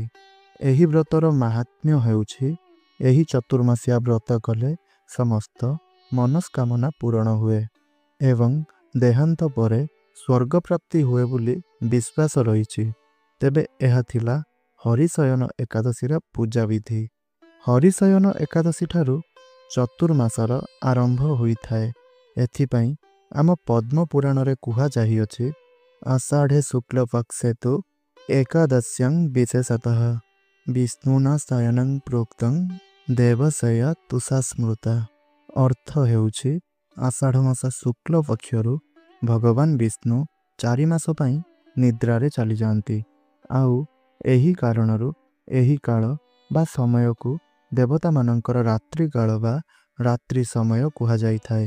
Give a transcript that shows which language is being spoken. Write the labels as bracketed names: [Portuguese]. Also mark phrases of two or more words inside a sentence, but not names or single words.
[Odia] ଏହି ବ୍ରତର ମାହାତ୍ମ୍ୟ ହେଉଛି ଏହି ଚତୁର୍ମାସିଆ ବ୍ରତ କଲେ ସମସ୍ତ ମନସ୍କାମନା ପୂର୍ଣ୍ଣ ହୁଏ ଏବଂ ଦେହାନ୍ତ ପରେ ସ୍ୱର୍ଗ ପ୍ରାପ୍ତି ହୁଏ ବୋଲି ବିଶ୍ୱାସ ରହି। ତେବେ ଏହା ଥିଲା ହରିଶୟନ ଏକାଦଶୀର ପୂଜା ବିଧି। ହରିଶୟନ ଏକାଦଶୀ ଠାରୁ ଚତୁର୍ମାସର ଆରମ୍ଭ ହୋଇଥାଏ। ଏଥିପାଇଁ ଆମ ପଦ୍ମ ପୁରାଣ ରେ କୁହା ଯାଇଅଛି [Sanskrit] आषाढ़े शुक्ल पक्षे तु एकादश्यां विशेषतः विष्णुना शयनं प्रोक्तं देवशया तुषा स्मृता। [Odia] ଅର୍ଥ ହେଉଛି ଆଷାଢ଼ ମାସ ଶୁକ୍ଳ ପକ୍ଷରୁ ଭଗବାନ ବିଷ୍ଣୁ 4 ମାସ ପାଇଁ ନିଦ୍ରାରେ ଚାଲି ଯାଆନ୍ତି ଆଉ ଏହି କାରଣରୁ ଏହି କାଳ ବା ସମୟ କୁ ଦେବତା ମାନଙ୍କର ରାତ୍ରି କାଳ ବା ରାତ୍ରି ସମୟ କୁହା ଯାଇ ଥାଏ।